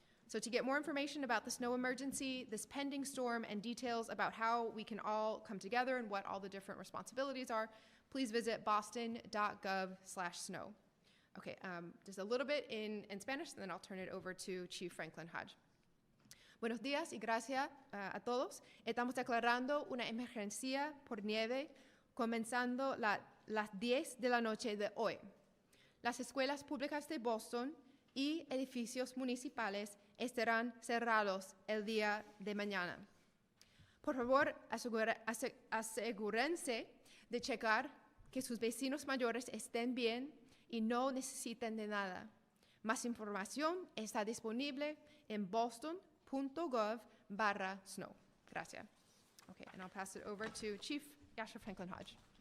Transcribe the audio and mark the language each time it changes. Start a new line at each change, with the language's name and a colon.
English: So to get more information about the snow emergency, this pending storm, and details about how we can all come together and what all the different responsibilities are, please visit boston.gov/snow. Okay, just a little bit in Spanish, and then I'll turn it over to Chief Franklin Hodge.
Spanish: Buenos días y gracias a todos. Estamos declarando una emergencia por nieve comenzando las 10 de la noche de hoy. Las escuelas públicas de Boston y edificios municipales estarán cerrados el día de mañana. Por favor, asegúrense de checar que sus vecinos mayores estén bien y no necesiten de nada. Más información está disponible en boston.gov/snow. Gracias.
English: Okay, and I'll pass it over to Chief Yasha Franklin Hodge.